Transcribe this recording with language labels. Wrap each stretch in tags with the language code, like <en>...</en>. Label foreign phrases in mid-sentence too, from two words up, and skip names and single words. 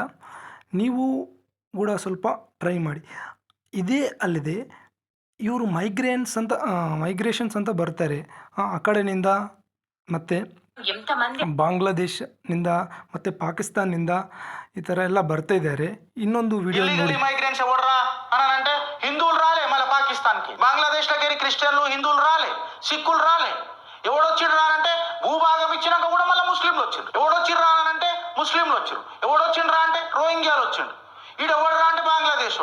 <kn>ನೀವು ಕೂಡ ಸ್ವಲ್ಪ ಟ್ರೈ ಮಾಡಿ. ಇದೇ ಅಲ್ಲದೆ ಇವರು ಮೈಗ್ರೇಷನ್ಸ್ ಅಂತ ಬರ್ತಾರೆ ಆ ಕಡೆಯಿಂದ, ಮತ್ತು</kn> <te>ఎంతమంది</te> <kn>ಬಾಂಗ್ಲಾದೇಶನಿಂದ ಮತ್ತು ಪಾಕಿಸ್ತಾನ್ನಿಂದ ఈ ಥರ ಎಲ್ಲ ಬರ್ತಾ ఇದ್ದಾರೆ. ಇನ್ನೊಂದು వీడియో ನೋಡಿ.</kn> <en>illegal immigrants</en> <te>ఎవర్రా అని అంటే హిందువులు రాలే, మళ్ళీ పాకిస్తాన్కి బంగ్లాదేశ్లోకి క్రిస్టియన్లు హిందువులు రాలే, సిక్కులు రాలే. ఎవడొచ్చిడు రానంటే భూభాగం ఇచ్చినాక కూడా మళ్ళీ ముస్లింలు వచ్చిండ్రు. ఎవడొచ్చిడు రానంటే ముస్లింలు వచ్చిండ్రు. ఎవడొచ్చిండ్రు రా అంటే రోహింగ్యాలు వచ్చిండు. ఈడెవడు రా అంటే బంగ్లాదేశ్.</te>